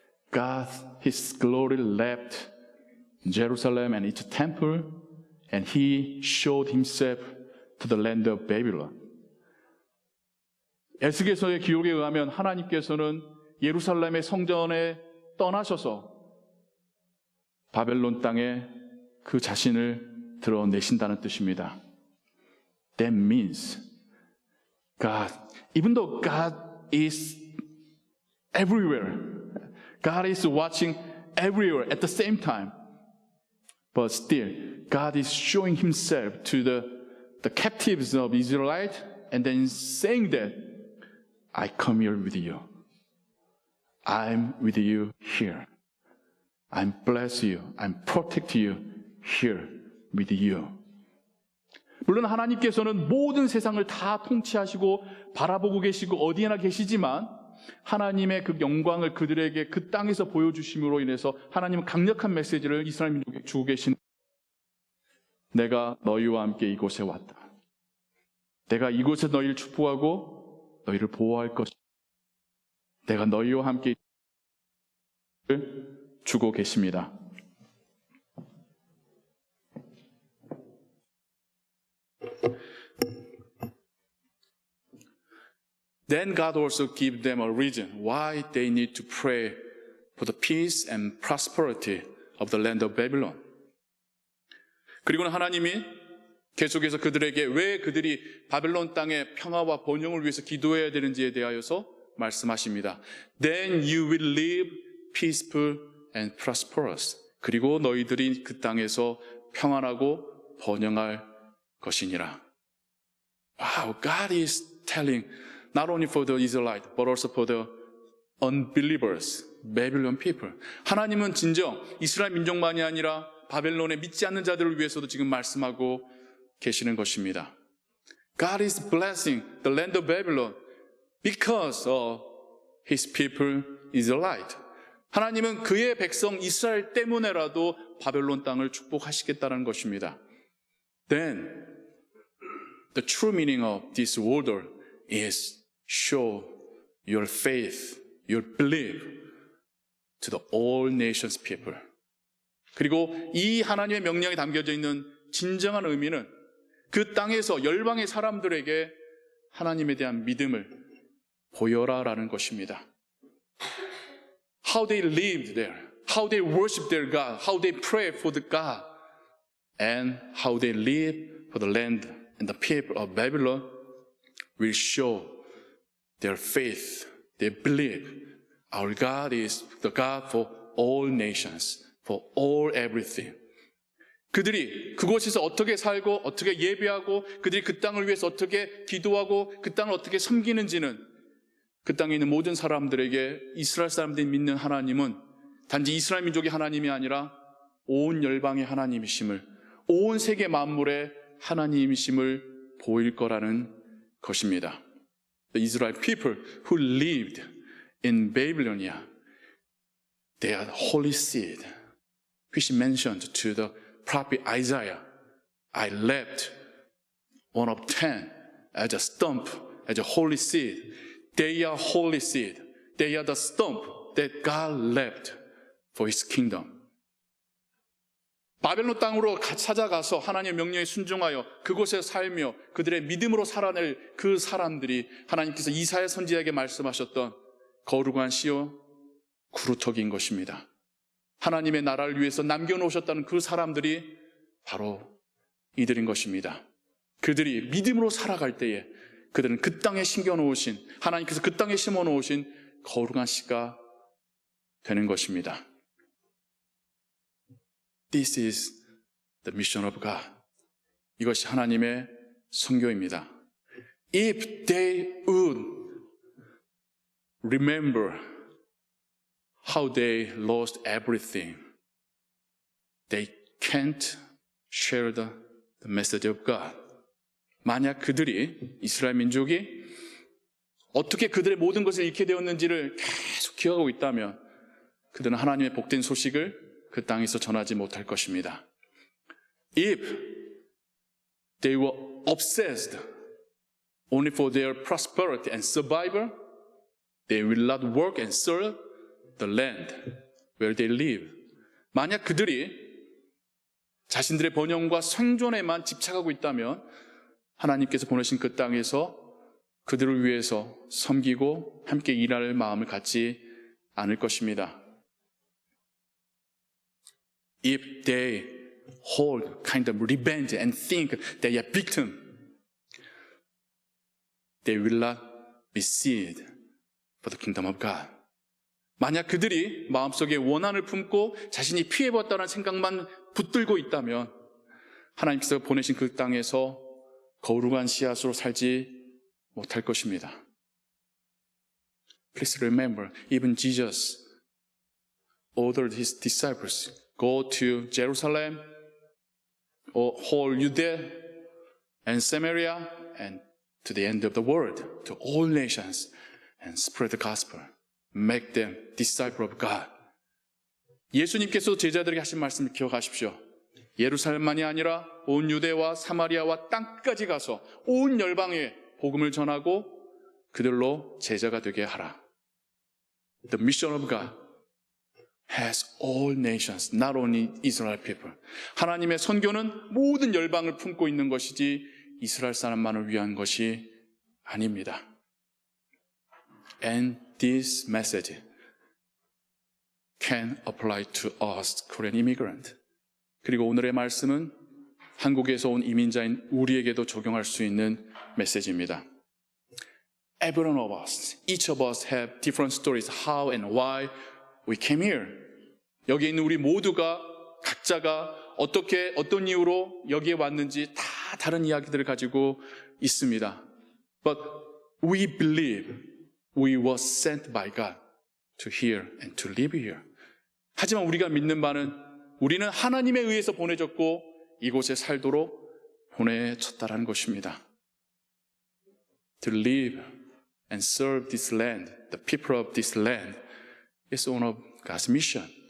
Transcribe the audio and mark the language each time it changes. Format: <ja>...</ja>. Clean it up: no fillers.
<en>God, His glory left Jerusalem and its temple, and He showed Himself to the land of Babylon.</en> <ko>에스겔서의 기록에 의하면 하나님께서는 예루살렘의 성전에 떠나셔서 바벨론 땅에 그 자신을 드러내신다는 뜻입니다.</ko> <en>That means God, even though God is everywhere, God is watching everywhere at the same time, but still, God is showing Himself to the captives of Israelites and then saying that, I come here with you. I'm with you here. I'm bless you. I'm protect you here with you.</en> <ko>물론 하나님께서는 모든 세상을 다 통치하시고 바라보고 계시고 어디에나 계시지만 하나님의 그 영광을 그들에게 그 땅에서 보여주심으로 인해서 하나님은 강력한 메시지를 이스라엘 민족에게 주고 계신 내가 너희와 함께 이곳에 왔다. 내가 이곳에 너희를 축복하고 너희를 보호할 것이다. 내가 너희와 함께 주고 계십니다.</ko> <en>Then God also gave them a reason why they need to pray for the peace and prosperity of the land of Babylon.</en> <ko>그리고는 하나님이 계속해서 그들에게 왜 그들이 바벨론 땅의 평화와 번영을 위해서 기도해야 되는지에 대하여서 말씀하십니다.</ko> <en>Then you will live peaceful and prosperous.</en> <ko>그리고 너희들이 그 땅에서 평안하고 번영할 것이니라.</ko> <en>Wow, God is telling not only for the Israelites, but also for the unbelievers, Babylon people.</en> <ko>하나님은 진정 이스라엘 민족만이 아니라 바벨론에 믿지 않는 자들을 위해서도 지금 말씀하고 계시는 것입니다.</ko> <en>God is blessing the land of Babylon because of His people Israelite.</en> <ko>하나님은 그의 백성 이스라엘 때문에라도 바벨론 땅을 축복하시겠다는 것입니다.</ko> <en>Then the true meaning of this order is show your faith, your belief to the all nations people.</en> <ko>그리고 이 하나님의 명령이 담겨져 있는 진정한 의미는 그 땅에서 열방의 사람들에게 하나님에 대한 믿음을 보여라라는 것입니다.</ko> <en>How they lived there, how they worship their God, how they pray for the God, and how they live for the land and the people of Babylon will show their faith, their belief. Our God is the God for all nations, for all everything.</en> <ko>그들이 그곳에서 어떻게 살고 어떻게 예배하고 그들이 그 땅을 위해서 어떻게 기도하고 그 땅을 어떻게 섬기는지는 그 땅에 있는 모든 사람들에게 이스라엘 사람들이 믿는 하나님은 단지 이스라엘 민족의 하나님이 아니라 온 열방의 하나님이심을, 온 세계 만물의 하나님이심을 보일 거라는 것입니다.</ko> <en>The Israel people who lived in Babylonia, they are holy seed, which mentioned to the prophet Isaiah. I left one of 10 as a stump, as a holy seed. They are holy seed. They are the stump that God left for His kingdom.</en> <ko>바벨론 땅으로 찾아가서 하나님의 명령에 순종하여 그곳에 살며 그들의 믿음으로 살아낼 그 사람들이 하나님께서 이사야 선지자에게 말씀하셨던 거룩한 씨요 구루터기인 것입니다. 하나님의 나라를 위해서 남겨놓으셨다는 그 사람들이 바로 이들인 것입니다. 그들이 믿음으로 살아갈 때에 그들은 그 땅에 심겨놓으신, 하나님께서 그 땅에 심어놓으신 거룩한 씨가 되는 것입니다.</ko> <en>This is the mission of God.</en> <ko>이것이 하나님의 선교입니다.</ko> <en>If they would remember how they lost everything, they can't share the message of God.</en> <ko>만약 그들이, 이스라엘 민족이 어떻게 그들의 모든 것을 잃게 되었는지를 계속 기억하고 있다면 그들은 하나님의 복된 소식을 그 땅에서 전하지 못할 것입니다.</ko> <en>If they were obsessed only for their prosperity and survival, they will not work and serve the land where they live.</en> <ko>만약 그들이 자신들의 번영과 생존에만 집착하고 있다면 하나님께서 보내신 그 땅에서 그들을 위해서 섬기고 함께 일할 마음을 갖지 않을 것입니다.</ko> <en>If they hold kind of revenge and think they are victim, they will not be seed for the kingdom of God.</en> <ko>만약 그들이 마음속에 원한을 품고 자신이 피해봤다는 생각만 붙들고 있다면 하나님께서 보내신 그 땅에서 거룩한 씨앗으로 살지 못할 것입니다.</ko> <en>Please remember, even Jesus ordered His disciples go to Jerusalem, or whole Judea and Samaria, and to the end of the world, to all nations, and spread the gospel. Make them disciple of God.</en> <ko>예수님께서 제자들에게 하신 말씀을 기억하십시오. 예루살렘만이 아니라 온 유대와 사마리아와 땅끝까지 가서 온 열방에 복음을 전하고 그들로 제자가 되게 하라.</ko> <en>The mission of God has all nations, not only Israel people.</en> <ko>하나님의 선교는 모든 열방을 품고 있는 것이지 이스라엘 사람만을 위한 것이 아닙니다.</ko> <en>And this message can apply to us, Korean immigrant.</en> <ko>그리고 오늘의 말씀은 한국에서 온 이민자인 우리에게도 적용할 수 있는 메시지입니다.</ko> <en>Every one of us, each of us have different stories how and why we came here.</en> <ko>여기 있는 우리 모두가 각자가 어떻게 어떤 이유로 여기에 왔는지 다 다른 이야기들을 가지고 있습니다.</ko> <en>But we believe we were sent by God to here and to live here.</en> <ko>하지만 우리가 믿는 바는 우리는 하나님에 의해서 보내졌고 이곳에 살도록 보내졌다라는 것입니다.</ko> <en>To live and serve this land, the people of this land is one of God's mission.</en>